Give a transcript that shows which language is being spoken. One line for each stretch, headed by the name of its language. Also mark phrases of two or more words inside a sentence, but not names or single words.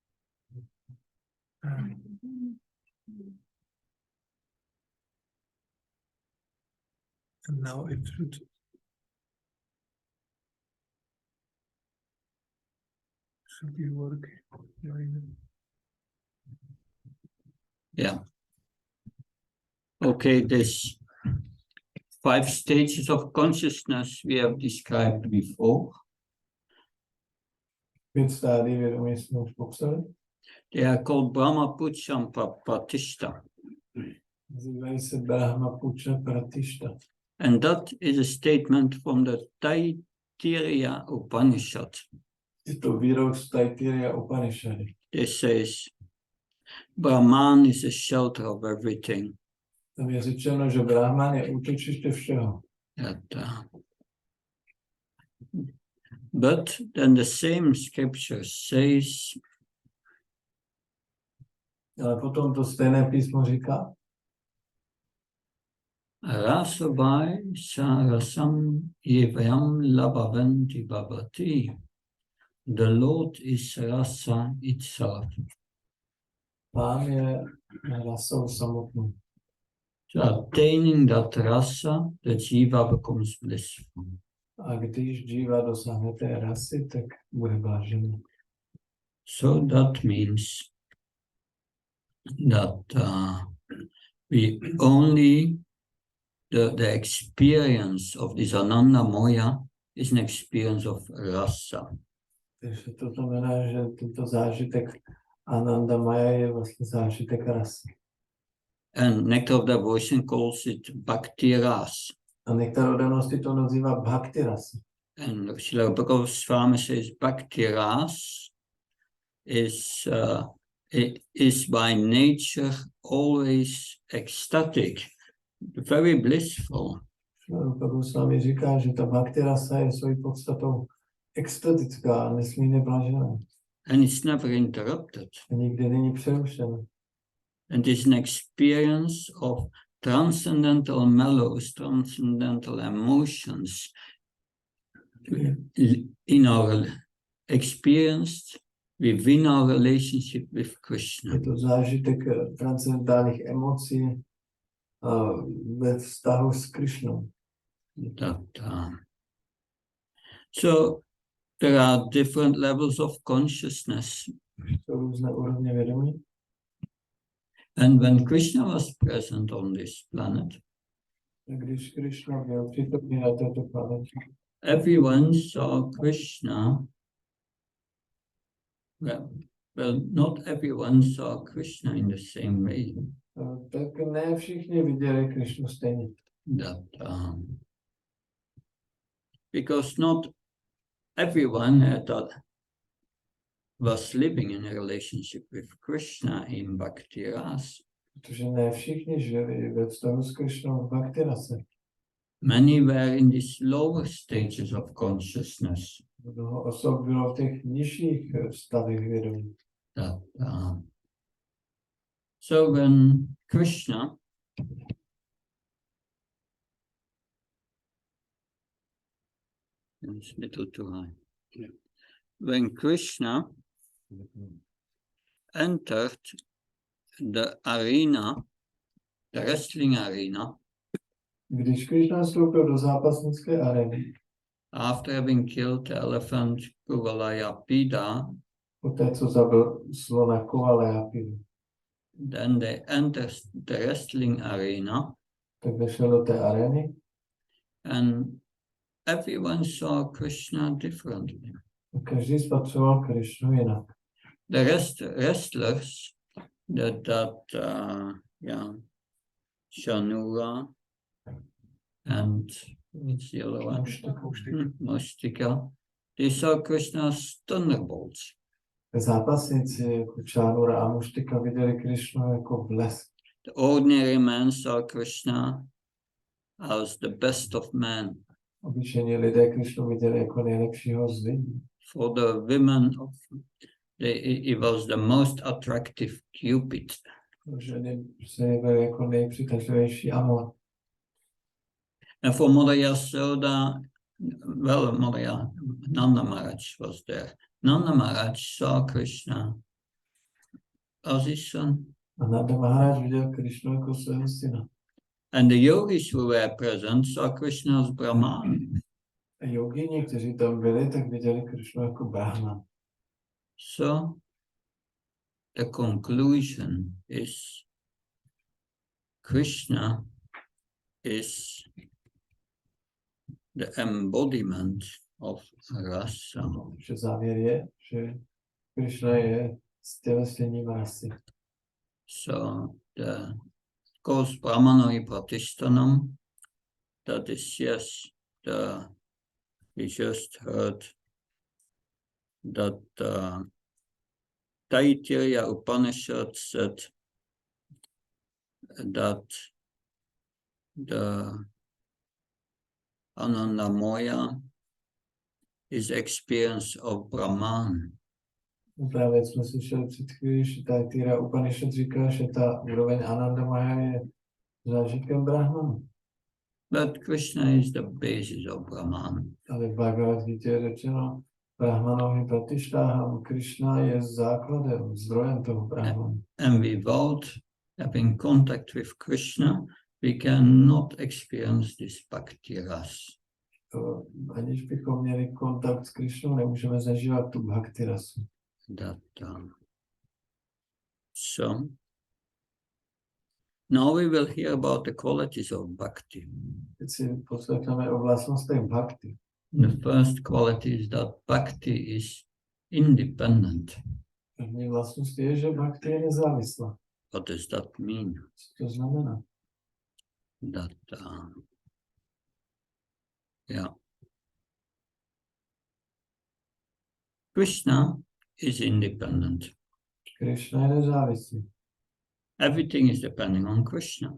English: And now it should be working. Yeah. Okay, this 5 stages of consciousness we have described before.
Czech: 5 stádií vědomí jsme už popsali.
English: They are called
Sanskrit: Brahma Pucham Pratishta.
Czech: Nazývají se
Sanskrit: Brahma Pucha Pratishta.
English: And that is a statement from the Taittiriya Upanishad.
Czech: Je to výrok z Taittiriya Upanishady.
English: It says, Brahman is a shelter of everything.
Czech: Tam je řečeno, že Brahman je útočiště všeho.
English: But then the same scripture says
Czech: Ale potom to stejné písmo říká,
Sanskrit: Rasavai sarasam evam labhavanti bhavati.
English: The Lord is rasa itself.
Czech: Pán je rasou samotnou.
English: So attaining that rasa, the jiva becomes blissful.
Czech: A když džíva dosáhne té rasy, tak bude blážený.
English: So that means that we only the experience of this
Sanskrit: Ananda Moya
English: is an experience of rasa.
Czech: Takže to znamená, že tento zážitek
Sanskrit: Ananda Maya
Czech: je vlastně zážitek rasy.
English: And Nectar of Devotion calls it
Sanskrit: Bhakti Ras.
Czech: A nektarodanosti to nazývá
Sanskrit: bhakti rasa.
English: And Srila Bhagavad Swami says
Sanskrit: Bhakti Ras
English: is by nature always ecstatic, very blissful.
Czech: Prabhu s vámi říká, že ta
Sanskrit: bhakti rasa
Czech: je svojí podstatou extatická a nesmírně blážená.
English: And it's never interrupted.
Czech: A nikdy není přerušená.
English: And it's an experience of transcendental mellows, transcendental emotions in our experienced within our relationship with Krishna.
Czech: Je to zážitek transcendentálních emocí ve vztahu s Krišnou.
English: So there are different levels of consciousness.
Czech: Jsou různé úrovně vědomí.
English: And when Krishna was present on this planet,
Czech: Když Krišna byl přítomný na této planetě,
English: everyone saw Krishna. Well, not everyone saw Krishna in the same way.
Czech: tak ne všichni viděli Krišnu stejně.
English: Because not everyone was living in a relationship with Krishna in
Sanskrit: Bhakti Ras.
Czech: Protože ne všichni žili ve vztahu s Krišnou v
Sanskrit: bhakti rase.
English: Many were in these lower stages of consciousness.
Czech: Mnoho osob bylo v těch nižších stavech vědomí.
English: So when Krishna entered the arena, the wrestling arena,
Czech: když Krišna vstoupil do zápasnické arény,
English: after having killed the elephant Kuvalayapida,
Czech: poté co zabil slona Kuvalayapida,
English: then they entered the wrestling arena,
Czech: tak vešel do té arény
English: and everyone saw Krishna differently.
Czech: a každý spatřoval Krišnu jinak.
English: The wrestlers, Shanura and what's the other one? Mushtika. They saw Krishna as thunderbolts.
Czech: Zápasníci jako Čánura a Muštika viděli Krišnu jako blesk.
English: The ordinary man saw Krishna as the best of men.
Czech: Obyčejní lidé Krišnu viděli jako nejlepšího z lidí.
English: For the women, it was the most attractive Cupid.
Czech: Ženy se jevily jako nejpřitažlivější amor.
English: And for Mother Yasoda, Nanda Maharaj was there. Nanda Maharaj saw Krishna as his son.
Czech: A Nanda Maharaj viděl Krišnu jako svého syna.
English: And the yogis who were present saw Krishna as Brahman.
Czech: A jogini, kteří tam byli, tak viděli Krišnu jako Brahman.
English: So the conclusion is Krishna is the embodiment of rasa.
Czech: Že závěr je, že Krišna je stělesněním rasy.
English: So the goes
Sanskrit: Brahmanoi Pratishtanam,
English: that is we just heard that Taittiriya Upanishad said that the
Sanskrit: Ananda Moya
English: is experience of Brahman.
Czech: Právě jsme slyšeli před chvílí, že ta Tira Upanishad říká, že ta úroveň
Sanskrit: Ananda Maha
Czech: je zážitkem Brahmanu.
English: But Krishna is the basis of Brahman.
Czech: Ale v Bhagavad Gita je řečeno,
Sanskrit: Brahmanovi Pratishtaham,
Czech: Krishna je základem, zdrojem toho Brahmanu.
English: And without having contact with Krishna, we cannot experience this
Sanskrit: bhakti ras.
Czech: Aniž bychom měli kontakt s Krishnou, nemůžeme zažívat tu
Sanskrit: bhakti rasu.
English: So, now we will hear about the qualities of bhakti.
Czech: Teď si poslechneme o vlastnostech bhakti.
English: The first quality is that bhakti is independent.
Czech: První vlastnost je, že bhakti je nezávislá.
English: What does that mean?
Czech: Co to znamená?
English: That, yeah. Krishna is independent.
Czech: Krishna je nezávislý.
English: Everything is depending on Krishna.